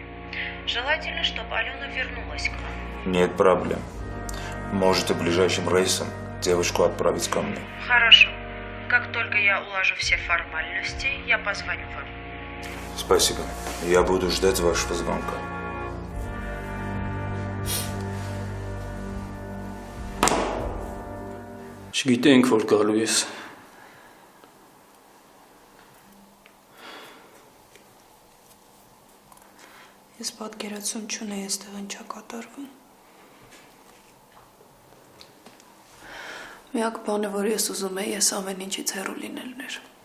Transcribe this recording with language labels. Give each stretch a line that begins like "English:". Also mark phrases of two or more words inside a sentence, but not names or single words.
Russian: Желательно, чтобы Алена вернулась к вам. Нет проблем. Можете ближайшим рейсом девочку отправить ко мне. Хорошо. Как только я уложу все формальности, я позвоню вам. Спасибо. Я буду ждать вашего звонка.
Armenian: Չգիտեինք, որ գալու ես։ Ես պատկերացում չունեի այստեղ ինչա կատարվում։ Միակ բանը, որ ես ուզում եի, ես ամեն ինչից հեռու լինելն էր։